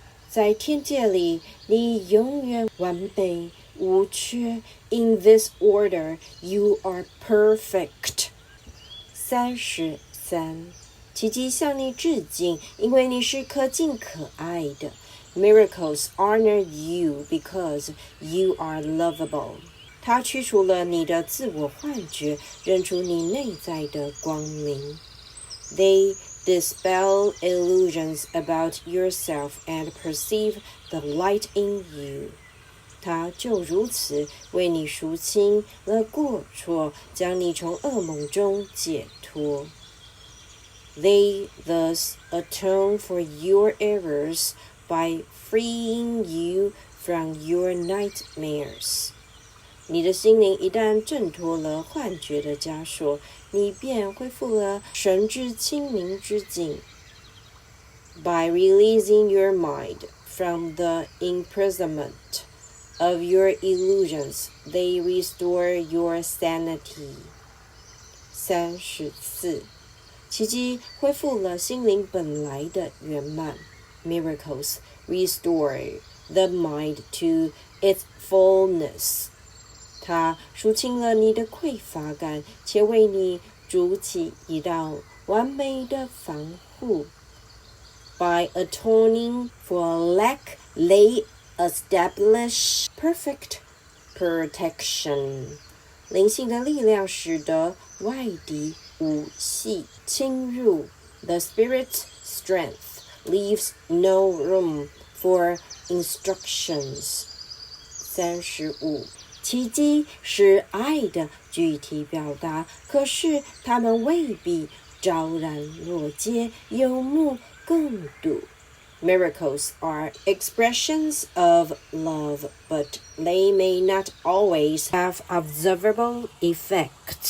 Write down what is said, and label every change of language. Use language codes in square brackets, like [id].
[zh] 在天界里，你永远完美无缺。 [en] In this order, you are perfect. [zh] 33，奇迹向你致敬，因为你是可敬可爱的。 [en] Miracles honor you because you are lovable. [zh] 它驱除了你的自我幻觉，认出你内在的光明。 [en] They dispel illusions about yourself and perceive the light in you. [zh] 它就如此为你赎清了过错，将你从噩梦中解脱。 [en] They thus atone for your errors by freeing you from your nightmares. [zh] 你的心灵一旦挣脱了幻觉的枷锁，你便恢复了神智清明之境。 [en] By releasing your mind from the imprisonment of your illusions, they restore your sanity. [zh] 34，奇迹恢复了心灵本来的圆满。 [en] Miracles restore the mind to its fullness. [zh] 它赎清了你的匮乏感，且为你筑起一道完美的防护。 [en] By atoning for lack, they establish perfect protection. [zh] 灵性的力量使得外敌无隙侵入。 [en] The spirit's strength leaves no room for instructions. [zh] 35，奇迹是爱的具体表达，可是它们未必昭然若揭，有目共睹。 [en] Miracles are expressions of love, but they may not always have observable effects.